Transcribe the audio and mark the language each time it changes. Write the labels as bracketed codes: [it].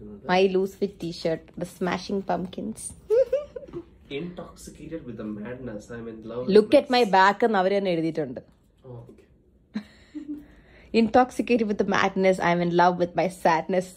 [ml] My loose fit T shirt, the smashing pumpkins. [en] Intoxicated with the madness, I'm in love. Look at my back [ml] എന്ന് അവര് തന്നെ എഴുതിയിട്ടുണ്ട്. [en] Intoxicated with the madness, I'm in love with my sadness.